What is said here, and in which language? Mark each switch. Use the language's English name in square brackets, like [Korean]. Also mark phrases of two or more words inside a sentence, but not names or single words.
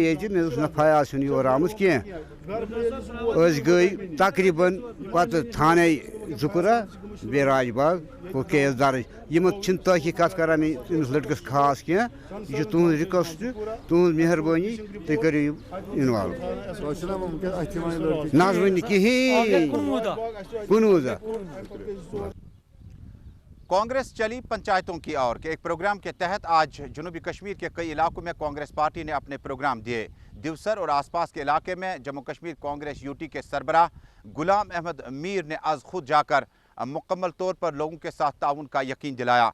[Kashmiri] ییٚتہِ مےٚ دوٚپُس نہ فیاض چھُنہٕ یور آمُت کینٛہہ أسۍ گٔے تقریٖباً پتہٕ تھانے ذُکرہ بیٚیہِ راج باغ کوٚر کیس درج یِمن چھِنہٕ تحقیٖقات کران أمِس لڑکس خاص کینٛہہ یہِ چھُ تُہنٛز رِکویسٹ تُہنٛز مہربٲنی تُہۍ کٔرِو یہِ اِنوالو نہ حظ وٕنہِ کِہیٖنۍ کُنوُہ دۄہ. [Urdu] کانگریس چلی پنچایتوں کی اور کے ایک پروگرام کے تحت آج جنوبی کشمیر کے کئی علاقوں میں کانگریس پارٹی نے اپنے پروگرام دیے. دیوسر اور آس پاس کے علاقے میں جموں کشمیر کانگریس یوٹی کے سربراہ غلام احمد میر نے آج خود جا کر مکمل طور پر لوگوں کے ساتھ تعاون کا یقین دلایا.